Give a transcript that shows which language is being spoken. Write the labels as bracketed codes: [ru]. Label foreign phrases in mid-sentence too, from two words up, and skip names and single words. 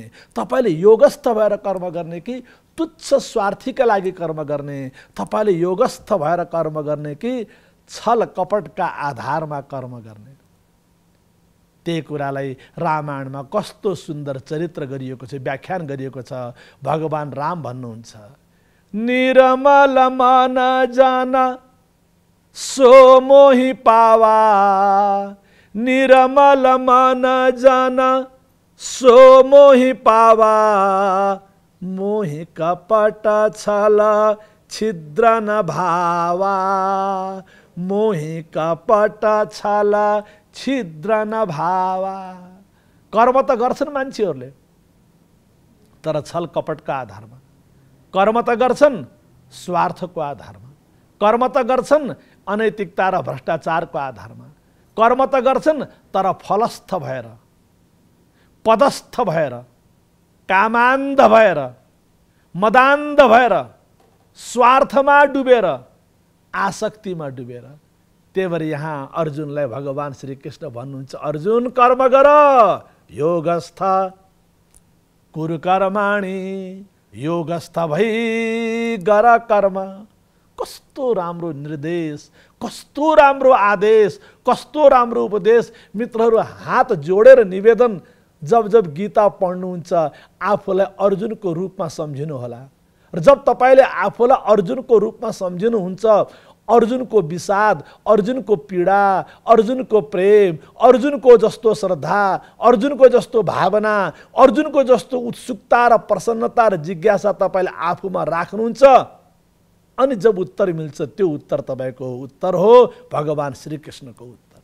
[ne] तपाईले योगस्थ भएर कर्म गर्ने कि तुच्छ स्वार्थीका लागि कर्म गर्ने? तपाईले योगस्थ भएर कर्म गर्ने कि छल कपटका आधारमा कर्म गर्ने? त्यही कुरालाई रामायणमा कस्तो सुन्दर चरित्र गरिएको छ, व्याख्यान गरिएको छ। भगवान राम भन्नुहुन्छ, [awa] निर्मल मन जन सो मोहि पावा, निर्मल मन जन सो मोहि पावा, मोहि कपट छल छिद्र न भावा, मोहि कपट छल छिद्र न भावा। [ne] कर्म त गर्छन् मान्छेहरूले, तर छल कपटका आधारमा। कर्म त गर्छन् स्वार्थको आधारमा, कर्म त गर्छन् अनैतिकता र भ्रष्टाचारको आधारमा, कर्म त गर्छन् तर फलस्थ भएर, पदस्थ भएर, कामान्ध भएर, मदान्ध भएर, स्वार्थमा डुबेर, आसक्तिमा डुबेर। त्यही भएर यहाँ अर्जुनलाई भगवान श्री कृष्ण भन्नुहुन्छ, अर्जुन कर्म गर, [sa] योगस्थ कुरु कर्माणि, [ne] योगस्थ भई गर कर्म। कस्तो राम्रो निर्देश, कस्तो राम्रो आदेश, कस्तो राम्रो उपदेश। मित्रहरू, हात जोडेर निवेदन, जब जब गीता पढ्नुहुन्छ आफूलाई अर्जुनको रूपमा सम्झिनु होला। र जब तपाईले आफूलाई अर्जुनको रूपमा सम्झिनुहुन्छ, अर्जुनको विषाद, अर्जुनको पीडा, अर्जुनको प्रेम, अर्जुनको जस्तो श्रद्धा, अर्जुनको जस्तो भावना, अर्जुनको जस्तो उत्सुकता र प्रसन्नता र जिज्ञासा तपाईले आफूमा राख्नुहुन्छ, अनि जब उत्तर मिल्छ त्यो उत्तर तपाईको उत्तर हो, भगवान श्री कृष्णको उत्तर।